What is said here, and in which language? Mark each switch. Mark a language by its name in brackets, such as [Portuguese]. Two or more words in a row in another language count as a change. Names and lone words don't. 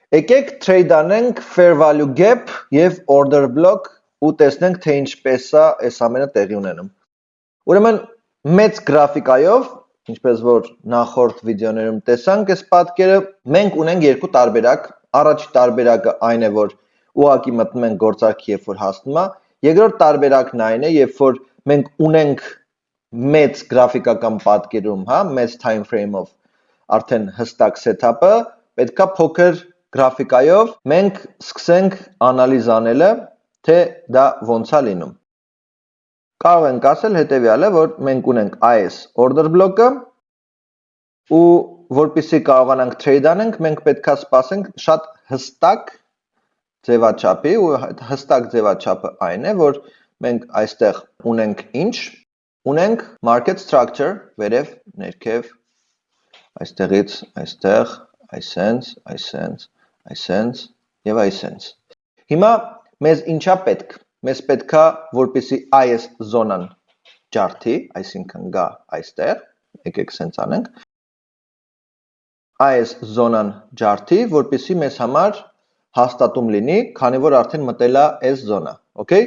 [Armenian] Եկեք trade անենք [English] fair value gap [Armenian] եւ [English] order block [Armenian] ու տեսնենք թե ինչպես է այս ամենը տեղի ունենում։ Ուրեմն մեծ գրաֆիկայով, ինչպես որ նախորդ վիդեոներում տեսանք, այս պատկերը մենք ունենք երկու տարբերակ։ Առաջի տարբերակը այն է, որ ուղղակի մտնում ենք գործարքի, երբ որ հասնում է, երկրորդ տարբերակն այն է, երբ որ մենք ունենք մեծ գրաֆիկական պատկերում, հա, մեծ [English] time frame- [Armenian] ով արդեն հստակ setup-ը, պետքա փոքր գրաֆիկայով մենք սկսենք անալիզ անելը, թե դա ոնց է լինում։ Կարող ենք ասել հետևյալը, որ մենք ունենք այս [English] order block- [Armenian] ը ու որպեսզի կարողանանք trade անենք, մենք պետքա սպասենք շատ հստակ ձևաչափի ու հստակ ձևաչափը այն է, որ մենք այստեղ ունենք ինչ, ունենք [English] market structure, [Armenian] վերև, ներքև, այստեղից, այստեղ, այսենց եւ այսենց։ Հիմա մեզ ինչա պետք։ Մեզ պետքա, որպեսզի այս զոնան ջարդի, այսինքն գա այստեղ, եկեք սենց անենք։ Այս զոնան ջարդի, որպեսզի մեզ համար հաստատում լինի, քանի որ արդեն մտել է այս զոնա, okay?